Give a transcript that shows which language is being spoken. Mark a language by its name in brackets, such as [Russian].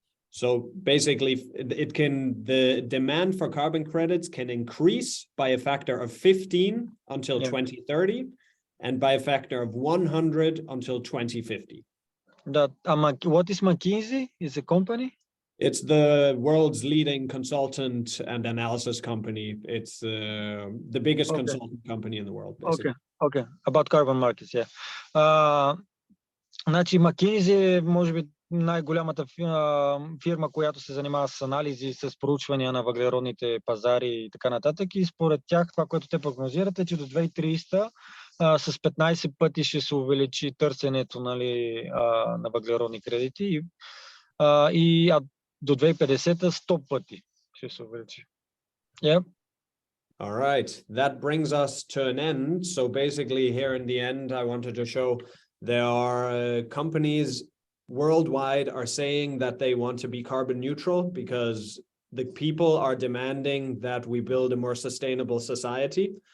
[English] So basically, the demand for carbon credits can increase by a factor of 15 until 2030, and by a factor of 100 until 2050. What is McKinsey? Is a company? It's the world's leading consultant and analysis company. It's the biggest consultant company in the world, basically. Okay. About carbon markets, yeah. [Bulgarian] Значи McKinsey може би най-голямата фирма, която се занимава с анализи, с проучвания на въглеродните пазари и така нататък. И според тях това, което те прогнозират е, че до 2030 с 15 пъти ще се увеличи търсенето нали, на въглеродни кредити и до 2050 100 пъти ще се увеличи. [English] Yep. All right, that brings us to an end. So basically here in the end, I wanted to show there are companies worldwide are saying that they want to be carbon neutral because the people are demanding that we build a more sustainable society.